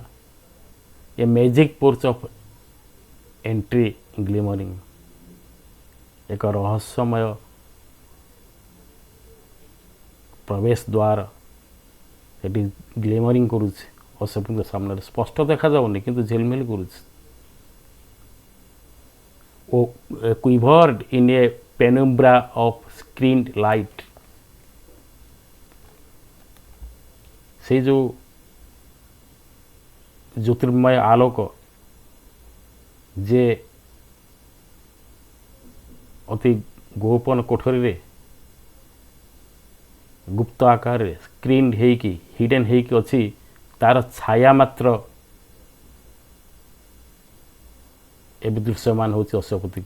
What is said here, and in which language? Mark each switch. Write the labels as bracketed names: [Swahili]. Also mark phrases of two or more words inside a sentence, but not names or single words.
[English] A magic porch of entry glimmering, [Odia] ଏକ ରହସ୍ୟମୟ ପ୍ରବେଶ ଦ୍ୱାର ସେଠି ଗ୍ଲିମରିଂ କରୁଛି ଅଶ୍ୱପତିଙ୍କ ସାମ୍ନାରେ। ସ୍ପଷ୍ଟ ଦେଖାଯାଉନି କିନ୍ତୁ ଝିଲମିଲ କରୁଛି। [English] ଓ quivered in a penumbra of screened light। [Odia] ସେଇ ଯେଉଁ ଜ୍ୟୋତିର୍ମୟ ଆଲୋକ ଯେ ଅତି ଗୋପନ କୋଠରୀରେ ଗୁପ୍ତ ଆକାରରେ ସ୍କ୍ରିନ୍ ହେଇକି, ହିଡେନ୍ ହେଇକି ଅଛି, ତାର ଛାୟା ମାତ୍ର ଏବେ ଦୃଶ୍ୟମାନ ହେଉଛି ଅଶ୍ୱପତିକୁ।